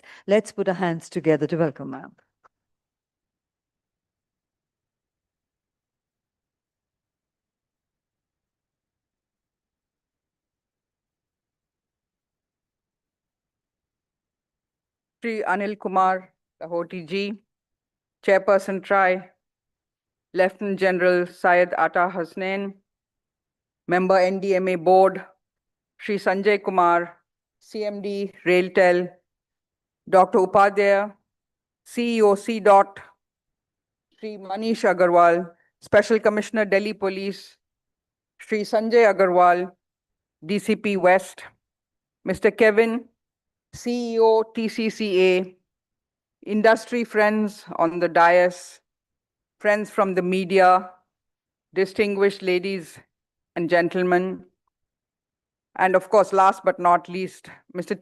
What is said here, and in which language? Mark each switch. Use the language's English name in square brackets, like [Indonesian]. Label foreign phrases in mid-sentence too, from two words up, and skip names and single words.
[English] Let's put our hands together to welcome her. Shri Anil Kumar Lahoti ji, Chairperson TRI, Lieutenant General Syed Atta Hasnain, Member NDMA Board, Shri Sanjay Kumar, CMD Railtel, Dr. Upadhyay, CEO CDOT, Shri Manish Agarwal, Special Commissioner Delhi Police, Shri Sanjay Agarwal, DCP West, Mr. Kevin, CEO TCCA, industry friends on the dais, friends from the media, distinguished ladies and gentlemen, and of course, last but not least, Mr.